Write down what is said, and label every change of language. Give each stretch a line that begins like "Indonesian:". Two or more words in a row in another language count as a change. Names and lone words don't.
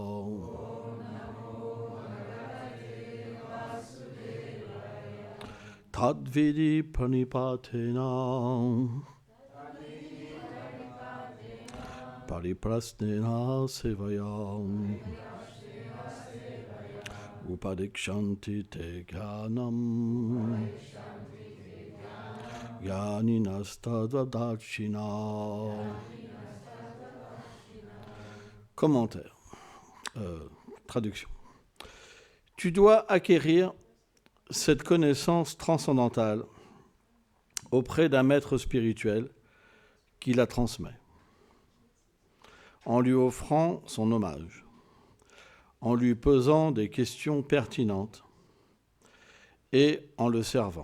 Sanskrit: Tadvidi pranipatena pariprasnena sevaya upadikshanti te jnanam jnaninastadvadachina.
French: Commentaire. Traduction. Tu dois acquérir cette connaissance transcendantale auprès d'un maître spirituel qui la transmet, en lui offrant son hommage, en lui posant des questions pertinentes et en le servant.